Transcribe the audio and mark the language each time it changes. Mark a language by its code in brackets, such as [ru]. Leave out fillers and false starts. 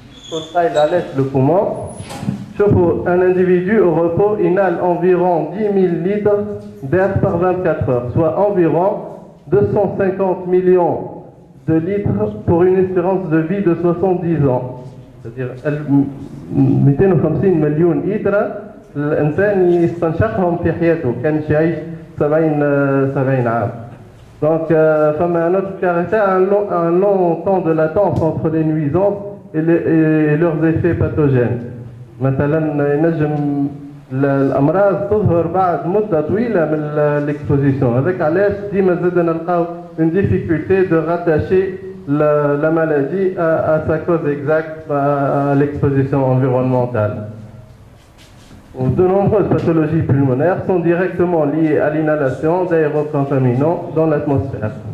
[fr] Il allège le poumon. Un individu au repos inhale environ 10 000 litres d'air par 24 heures, soit environ 250 millions de litres pour une espérance de vie de 70 ans. C'est-à-dire [ar] 250 مليون لتر الإنسان يستنشقهم في حياته كان يعيش 70 عام. [fr] Donc, un autre caractère, un long temps de latence entre les nuisances et leurs effets pathogènes. [ar] مثلا ينجم الامراض تظهر بعد مده طويله من l'exposition. هذاك علاش ديما زاد نلقاو [fr] une difficulté de rattacher la maladie à sa cause exacte, à l'exposition environnementale. De nombreuses pathologies pulmonaires sont directement liées à l'inhalation d'aérocontaminants dans l'atmosphère.